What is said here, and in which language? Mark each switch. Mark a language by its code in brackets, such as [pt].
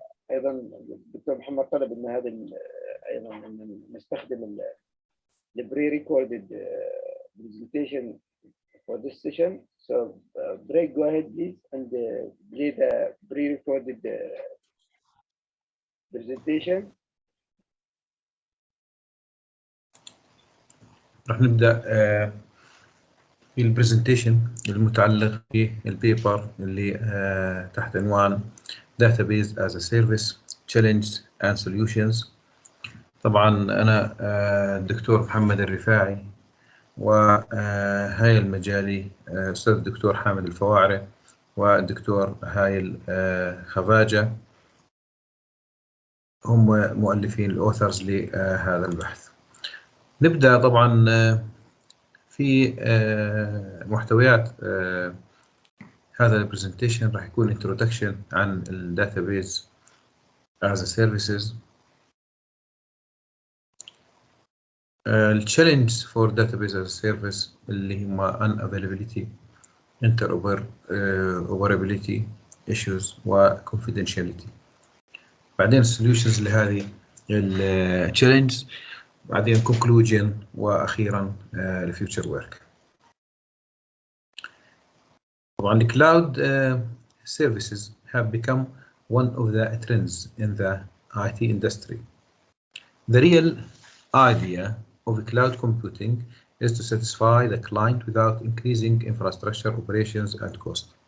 [ar] ايضا الدكتور محمد طلب ان هذا ايضا ان نستخدم البري ريكوردد [en] presentation for this session. So Greg, go ahead please and play the pre-recorded presentation. [ar] راح نبدأ في البرزنتيشن المتعلق بالبيبر اللي تحت عنوان Database as a Service, Challenges and Solutions. طبعا أنا الدكتور محمد الرفاعي، وهاي المجالي أستاذ الدكتور حامد الفواعري والدكتور هايل خفاجة، هم مؤلفين الأوثرز لهذا البحث. نبدأ طبعا في محتويات هذا البرزنتيشن. راح يكون introduction عن الداتابيز [en] as a services, [ar] التشالنجز [en] for database as a service [ar] اللي هم [en] unavailability, interoperability issues [ar] و confidentiality. بعدين solutions لهذه التشالنجز، بعدين conclusion، وأخيرا future work. طبعا [en] the cloud services have become one of the trends in the IT industry. The real idea of cloud computing is to satisfy the client without increasing infrastructure operations and cost.